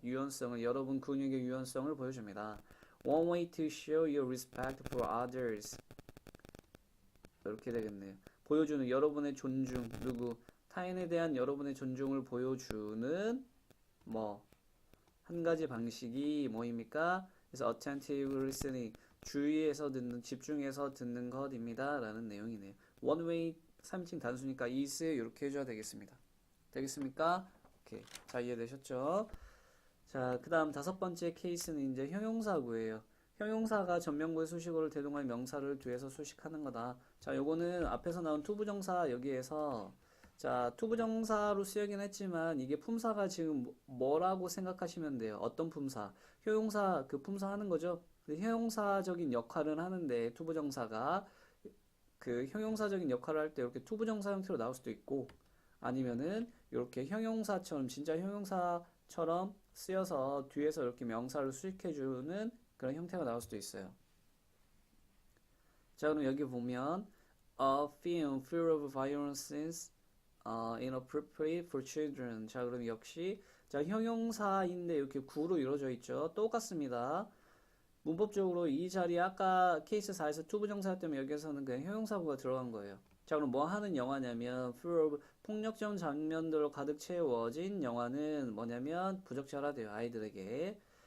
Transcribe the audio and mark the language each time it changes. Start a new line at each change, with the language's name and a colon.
Korean: 유연성을, 여러분 근육의 유연성을 보여줍니다.
English: One way to show your respect for others.
Korean: 이렇게 되겠네요. 보여주는 여러분의 존중, 타인에 대한 여러분의 존중을 보여주는 한 가지 방식이 뭐입니까? 그래서
English: attentive listening,
Korean: 주의해서 듣는, 집중해서 듣는 것입니다. 라는 내용이네요.
English: One way
Korean: 3인칭 단수니까
English: is
Korean: 이렇게 해줘야 되겠습니다. 되겠습니까? 오케이. 자, 이해되셨죠? 자, 그 다음 다섯 번째 케이스는 이제 형용사구예요. 형용사가 전명구의 수식어를 대동할 명사를 뒤에서 수식하는 거다. 자, 요거는 앞에서 나온 투부정사 여기에서 자, 투부정사로 쓰여긴 했지만 이게 품사가 지금 뭐라고 생각하시면 돼요. 어떤 품사? 형용사 그 품사 하는 거죠. 형용사적인 역할을 하는데 투부정사가 그 형용사적인 역할을 할 때 이렇게 투부정사 형태로 나올 수도 있고 아니면은 이렇게 형용사처럼 진짜 형용사처럼 쓰여서 뒤에서 이렇게 명사를 수식해주는 그런 형태가 나올 수도 있어요. 자, 그럼 여기 보면
English: a film full of violence inappropriate for children.
Korean: 자, 그럼 역시 자, 형용사인데 이렇게 구로 이루어져 있죠. 똑같습니다. 문법적으로 이 자리에 아까 케이스 4에서 투부정사였다면 여기에서는 그냥 형용사구가 들어간 거예요. 자, 그럼 뭐 하는 영화냐면
English: full of
Korean: 폭력적 장면들로 가득 채워진 영화는 뭐냐면 부적절하대요. 아이들에게.